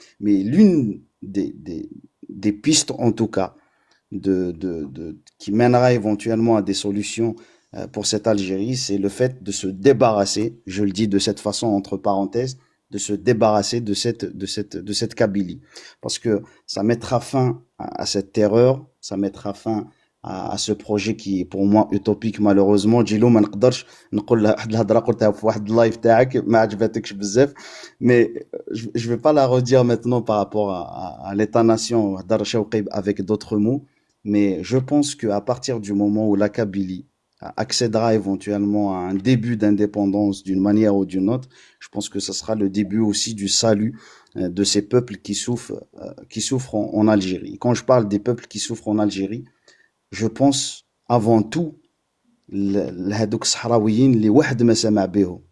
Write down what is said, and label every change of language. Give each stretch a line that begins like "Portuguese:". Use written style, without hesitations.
French: Mais l'une des pistes, en tout cas, qui mènera éventuellement à des solutions pour cette Algérie, c'est le fait de se débarrasser, je le dis de cette façon entre parenthèses, de se débarrasser de cette Kabylie. Parce que ça mettra fin à cette terreur, ça mettra fin à ce projet qui est pour moi utopique malheureusement.
Arabic: جيلو ما نقدرش نقول واحد الهضره قلتها في واحد اللايف تاعك ما عجبتكش بزاف,
French: mais je vais pas la redire maintenant par rapport à l'état-nation
Arabic: هضر شوقي
French: avec d'autres mots. Mais je pense qu'à partir du moment où la Kabylie accédera éventuellement à un début d'indépendance d'une manière ou d'une autre, je pense que ce sera le début aussi du salut de ces peuples qui souffrent en Algérie. Quand je parle des peuples qui souffrent en Algérie, je pense avant tout
Arabic: لهذوك الصحراويين اللي واحد ما سمع بهم.